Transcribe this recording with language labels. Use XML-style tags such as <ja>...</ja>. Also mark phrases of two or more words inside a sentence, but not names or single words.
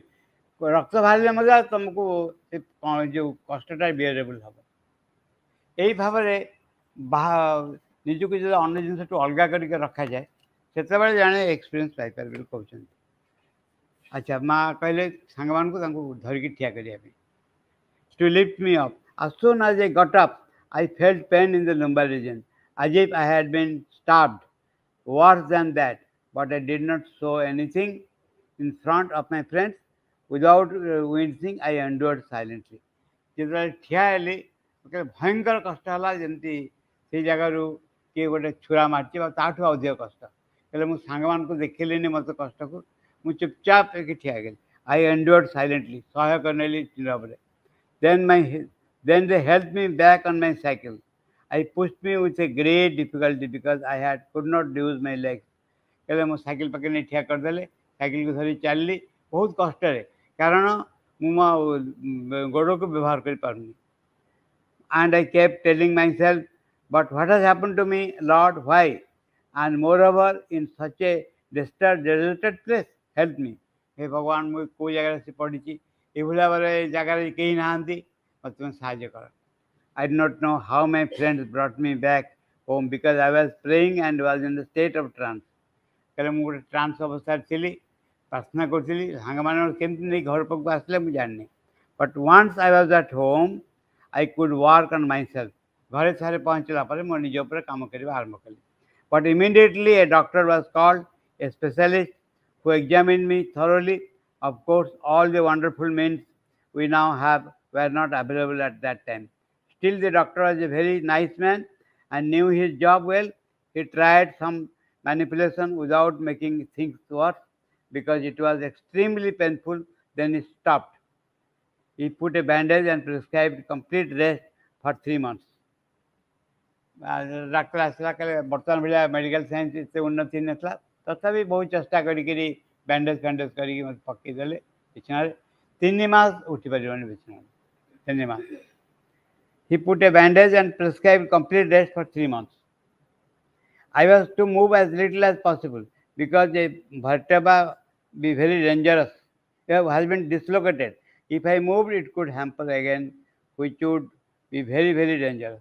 <or>ରକ୍ତ ବାହାରିଲେ ମଧ୍ୟ ତୁମକୁ ଯେଉଁ କଷ୍ଟଟା ବିୟରେବୁଲ୍ ହେବ. ଏଇ ଭାବରେ ନିଜକୁ ଯଦି ଅନ୍ୟ ଜିନିଷଠୁ ଅଲଗା କରିକି ରଖାଯାଏ, ସେତେବେଳେ ଜଣେ ଏକ୍ସପିରିଏନ୍ସ ପାଇପାରିବେ ବୋଲି କହୁଛନ୍ତି. ଆଚ୍ଛା, ମା କହିଲେ ସାଙ୍ଗମାନଙ୍କୁ ତାଙ୍କୁ ଧରିକି ଠିଆ କରିବା ପାଇଁ.</or> <en>To lift me up. As soon as I got up, I felt pain in the lumbar region, as if I had been stabbed. Worse than that, but I did not show anything in front of my friends. Without wincing, I endured silently.</en> <or>ଯେତେବେଳେ ଠିଆ ହେଲି ଭୟଙ୍କର କଷ୍ଟ ହେଲା, ଯେମିତି ସେଇ ଜାଗାରୁ କିଏ ଗୋଟେ ଛୁରା ମାରିଛି ବା ତାଠୁ ଅଧିକ କଷ୍ଟ. ହେଲେ ମୁଁ ସାଙ୍ଗମାନଙ୍କୁ ଦେଖିଲିନି ମୋତେ କଷ୍ଟକୁ, ମୁଁ ଚୁପଚାପ ହେଇକି ଠିଆ ହେଇଗଲି.</or> <en>I endured silently.</en> <or>ସହ୍ୟ କରିନେଲି ନୀରବରେ.</or> <en>Then they helped me back on my cycle. I pushed me with a great difficulty because I could not use my legs.</en> <or>ହେଲେ ମୁଁ ସାଇକେଲ ପାଖରେ ନେଇ ଠିଆ କରିଦେଲେ, ସାଇକେଲକୁ ଧରି ଚାଲିଲି ବହୁତ କଷ୍ଟରେ, କାରଣ ମୁଁ ମୋ ଗୋଡ଼କୁ ବ୍ୟବହାର କରିପାରୁନି.</or> <en>And I kept telling myself, but what has happened to me, Lord, why? And moreover, in such a deserted place, help me.</en> <hi>हे भगवान,</hi> <or>ମୁଁ କେଉଁ ଜାଗାରେ ଆସି ପଡ଼ିଛି, ଏଭଳି ଭାବରେ ଜାଗାରେ କେହି ନାହାନ୍ତି, ମୋତେ ତୁମେ ସାହାଯ୍ୟ କର.</or> <en>I did not know how my friends brought me back home because I was praying and was in the state of trance.</en> <or>କାରଣ ମୁଁ ଗୋଟେ ଟ୍ରାନ୍ସ ଅବସ୍ଥାରେ ଥିଲି, ପ୍ରାର୍ଥନା କରୁଥିଲି. ସାଙ୍ଗମାନେ କେମିତି ନେଇ ଘର ପାଖକୁ ଆସିଲେ ମୁଁ ଜାଣିନି.</or> <en>But once I was at home, I could work on myself.</en> <or>ଘରେ ଥରେ ପହଞ୍ଚିଲା ପରେ ମୁଁ ନିଜ ଉପରେ କାମ କରିବା ଆରମ୍ଭ କଲି.</or> <en>But immediately a doctor was called, a specialist who examined me thoroughly. Of course, all the wonderful means we now have were not available at that time. Still, the doctor was a very nice man and knew his job well. He tried some manipulation without making things worse because it was extremely painful. Then he stopped. He put a bandage and prescribed complete rest for 3 months.</en> <or>ଡାକ୍ତର ଆସିଲା, କହିଲେ ବର୍ତ୍ତମାନ ଭଳିଆ</or> <en>medical science</en> <or>ଏତେ ଉନ୍ନତି ନଥିଲା, ତଥାପି ବହୁତ ଚେଷ୍ଟା କରିକିରି ବ୍ୟାଣ୍ଡେଜ୍ ଫ୍ୟାଣ୍ଡେଜ୍ କରିକି ମୋତେ ପକାଇଦେଲେ ବିଛଣାରେ. 3 ମାସ ଉଠିପାରିବନି ବିଛଣାରେ, 3 ମାସ.</or> <en>He put a bandage and prescribed complete rest for 3 months. I was to move as little as possible because a vertebra be very dangerous. It has been dislocated. If I moved, it could hamper again, which would be very, very dangerous.</en>